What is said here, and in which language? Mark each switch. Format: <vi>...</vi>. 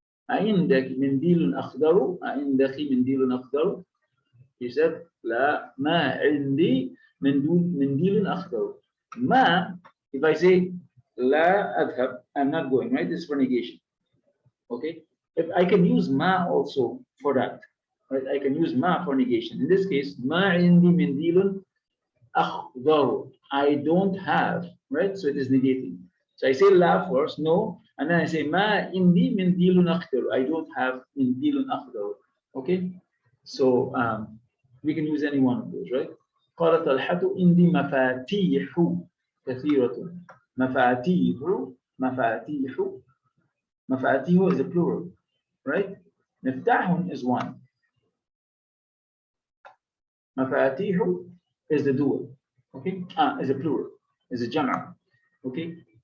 <ar>عندك منديل أخضر عندك منديل أخضر.</ar> <en>He said</en> <ar>لا ما عندي منديل أخضر.</ar> <en>ما, if I say</en> <ar>لا أذهب,</ar> <en>I'm not going, right? This is for negation. Okay, if I can use ma also for that, right? I can use ma for negation. In this case,</en> <ar>ma indi mindilun akhdar.</ar> <en>I don't have, right? So it is negating. So I say la first, no, and then I say</en> <ar>ma indi mindilun akhdar.</ar> <en>I don't have mindilun akhdar. Okay, so we can use any one of those, right?</en> <ar>قالت طلحة عندي مفاتيح كثيرة. مفاتيح مفاتيح.</ar> <en>Mafatihu is a plural, right? Miftahun is one. Mafatihu is the dual, okay? Is a plural, is a jam'a, okay?</en>